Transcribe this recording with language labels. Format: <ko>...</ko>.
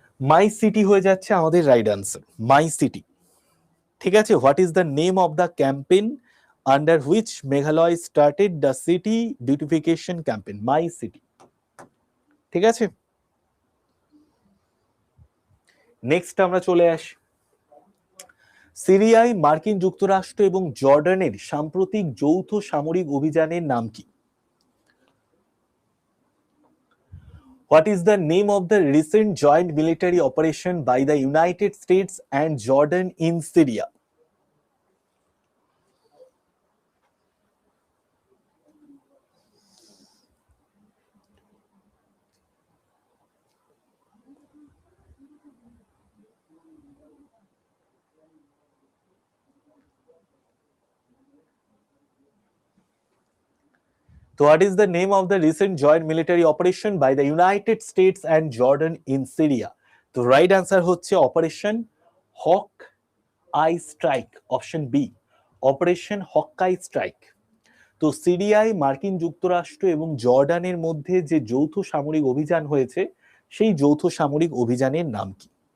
<en>my city</en> <bn>হয়ে যাচ্ছে আমাদের</bn> <en>Right answer, my city.</en> <bn>ঠিক আছে,</bn> <en>What is the name of the campaign under which Meghalaya started the city beautification campaign? My city.</en> <bn>ঠিক আছে, নেক্সট আমরা চলে আসি সিরিয়ায় মার্কিন যুক্তরাষ্ট্র এবং জর্ডানের সাম্প্রতিক যৌথ সামরিক অভিযানের নাম কি?</bn> <en>What is the name of the recent joint military operation by the United States and Jordan in Syria? So what is the name of the recent joint military operation by the United States and Jordan in Syria?</en> <bn>তো right answer হচ্ছে operation Haque I strike, option B, operation Hawk-Eye strike. তো সিরিয়ায় মার্কিন যুক্তরাষ্ট্র এবং জর্ডানের মধ্যে যে যৌথ সামরিক অভিযান হয়েছে সেই যৌথ সামরিক অভিযানের নাম কি?</bn>